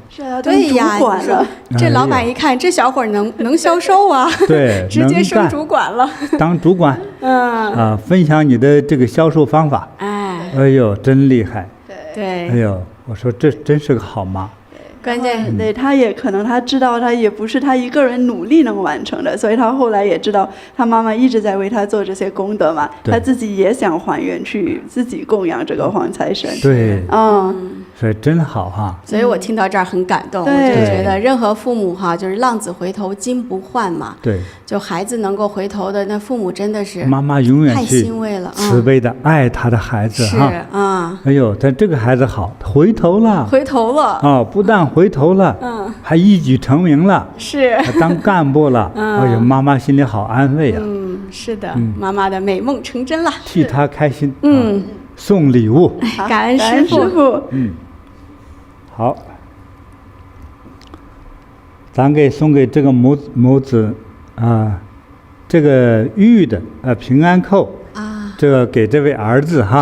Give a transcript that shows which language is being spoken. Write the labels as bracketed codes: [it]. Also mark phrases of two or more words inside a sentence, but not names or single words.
[zh] 對呀，這老闆一看這小伙能銷售啊。對，直接升主管了。當主管。分享你的這個銷售方法。哎呦，真厲害。對。哎呦，我說這真是個好媽。關鍵对，他也可能他知道他也不是他一個人努力能完成的，所以他後來也知道他媽媽一直在為他做這些功德嘛，他自己也想還願去自己供養這個黃財神。對，所以真好哈。所以我聽到這兒很感動，我就覺得任何父母哈，就是浪子回頭金不換嘛。對，就孩子能夠回頭的，那父母真的是媽媽永遠太欣慰了，慈悲的愛他的孩子哈。是哎呦，但這個孩子好，回頭了。回頭了。不但回頭了，還一舉成名了。是。還當幹部了。哎呦，媽媽心裡好安慰啊。是的，媽媽的美夢成真了。替他開心。送禮物。感恩師父。好，咱送給這個母子啊，這個玉的平安扣啊，這個給這位兒子哈。